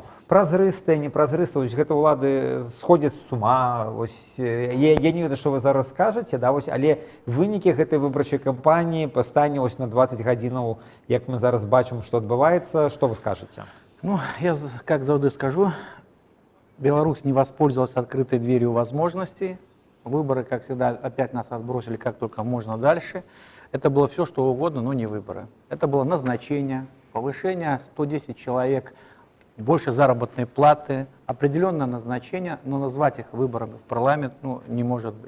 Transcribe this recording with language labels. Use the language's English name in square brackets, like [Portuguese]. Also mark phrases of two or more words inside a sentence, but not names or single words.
[Belarusian] Празрыстая, непразрыстая, вось гэта ўлады сходзяць з ума. Я не ведаю, што вы зараз скажаце, да, вось, але вынікі гэтай выбарчай кампаніі па стане на 20 гадзінаў, як мы зараз бачым, што адбываецца, што вы скажаце? [Russian] Ну, я как заўжды скажу, Беларусь не воспользовалась открытой дверью возможностей. Выборы, как всегда, опять нас отбросили как только можно дальше. Это было все, что угодно, но не выборы. Это было назначение, повышение 110 человек, больше заработной платы, определенное назначение, но назвать их выборами в парламент не может быть.